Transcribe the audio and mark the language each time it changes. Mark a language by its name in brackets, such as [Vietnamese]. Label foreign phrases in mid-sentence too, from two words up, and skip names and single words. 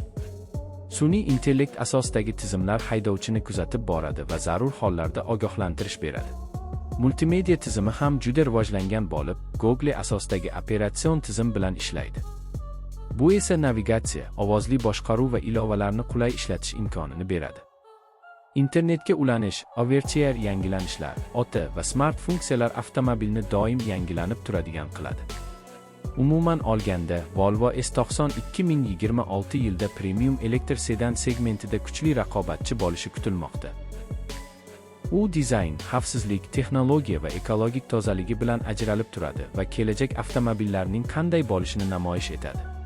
[Uzbek] Sun'iy intellekt asosidagi tizimlar haydovchini kuzatib boradi va zarur hollarda ogohlantirish beradi. Multimedia tizimi ham juda rivojlangan bo'lib, Google asosidagi operatsion tizim bilan ishlaydi. Bu esa navigatsiya, ovozli boshqaruv va ilovalarni qulay ishlatish imkonini beradi. Internetga ulanish, [English] over-the-air [Uzbek] yangilanishlar, OTA va smart funksiyalar avtomobilni doim yangilanib turadigan qiladi. Umuman olganda, Volvo S90 2026 yilda premium elektr sedan segmentida kuchli raqobatchi bo'lishi kutilmoqda. U dizayn, xavfsizlik, texnologiya va ekologik tozaligi bilan ajralib turadi va kelajak avtomobillarining qanday bo'lishini namoyish etadi.